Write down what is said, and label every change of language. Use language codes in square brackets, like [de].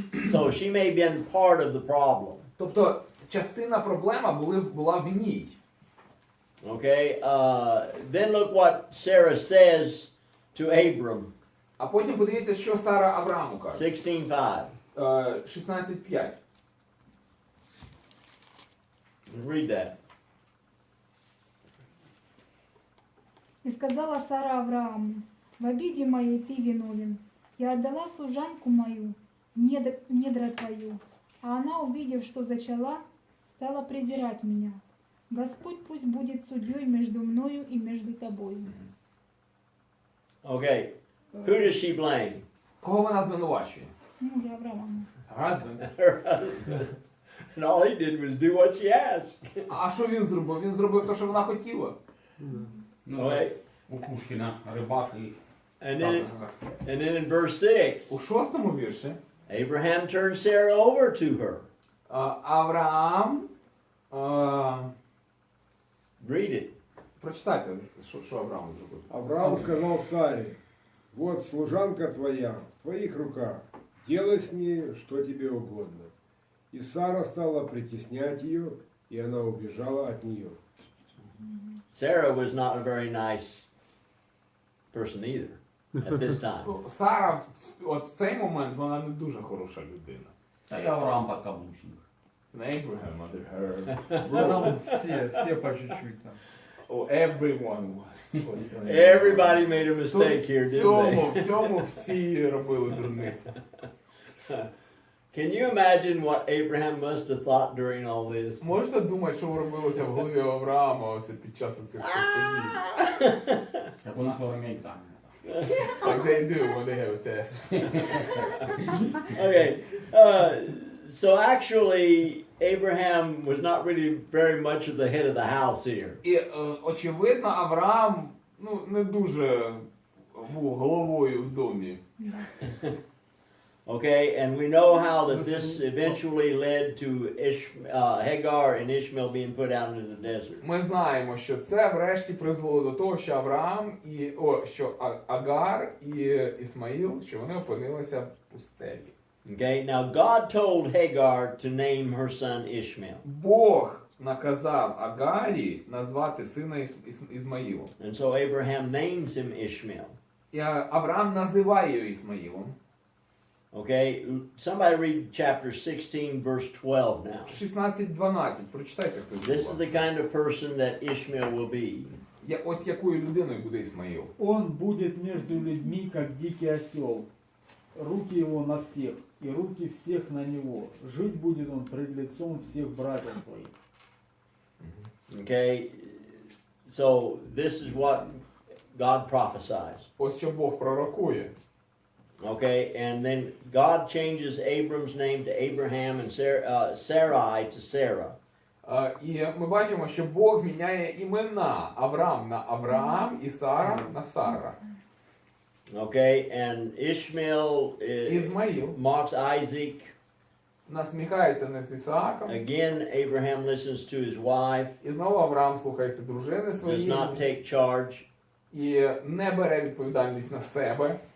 [en] So she may have been part of the problem. [uk] Тобто частина проблема була в ній. [en] Okay, then look what Sarah says to Abram, [uk] А потім подивіться, що Сара Аврааму каже. [en] 16:5. [uk] 16:5. [en] Read that. [ru] И сказала Сара Аврааму: в обиде моей ты виновен. Я отдала служанку мою, недра твою, а она, увидев, что зачала, стала презирать меня. Господь пусть будет судьей между мною и между тобою. [en] Okay, who does she blame? [uk] Кого вона звинувачує? [ru] Мужа Авраама. [en] Husband. Her husband. And all he did was do what she asked. [uk] А що він зробив? Він зробив те, що вона хотіла. Ну, [en] Okay, [ru] у Пушкина рыбак и [en] and then in verse 6, [uk] У 6 вірші [en] Abraham turned Sarah over to her. [uk] Авраам, [en] Read it. [uk] прочитайте, що Авраам зробив. [ru] Авраам сказал Саре: вот служанка твоя в твоих руках, делай с ней, что тебе угодно. И Сара стала притеснять ее, и она убежала от нее. [en] Sarah was not a very nice person either at this time. [uk] Сара, от в цей момент, вона не дуже хороша людина. [ru] да и Авраам подкаблучник. [en] Abraham under her. [ru] Ну, там все по чуть-чуть там. [en] Oh, everyone was. Everybody made a mistake [uk] Тут [en] here, didn't [uk] в цьому всі робили дурниці. [en] they? Can you imagine what Abraham must have thought during all this? [uk] Можете думати, що робилося в голові Авраама оце під час оцих всіх подій? [ru] Как у нас во время экзамена. [en] Like they do when they have a test. Okay, so actually, Abraham was not really very much of the head of the house here. [uk] І, очевидно, Авраам, не дуже був головою в домі. [en] Okay, and we know how that this eventually led to Hagar and Ishmael being put out into the desert. [uk] Ми знаємо, що це врешті призвело до того, що Авраам що Агар і Ісмаїл, що вони опинилися в пустелі. [en] Okay, now God told Hagar to name her son Ishmael. [uk] Бог наказав Агарі назвати сина Ізмаїлом. [en] And so Abraham names him Ishmael. [uk] І Авраам називає його Ісмаїлом. [en] Okay, somebody read chapter 16, verse 12 now. [uk] 16:12. Прочитайте хтось. [en] This is the kind of person that Ishmael will be. [uk] Ось якою людиною буде Ісмаїл. [ru] Он будет между людьми, как дикий осел. Руки его на всех, и руки всех на него. Жить будет он пред лицом всех братьев своих. [en] Okay, so this is what God prophesies. [uk] Ось що Бог пророкує. [en] Okay, and then God changes Abram's name to Abraham and Sarai to Sarah. [uk] І ми бачимо, що Бог міняє імена Авраам на Авраам і Сара на Сара. [en] Okay, and Ishmael [uk] Ізмаїл [en] mocks Isaac. [uk] насміхається над Ісааком. [en] Again, Abraham listens to his wife, [uk] І знову Авраам слухається дружини [en] does [uk] своєї [en] not take charge, і не бере відповідальність на себе.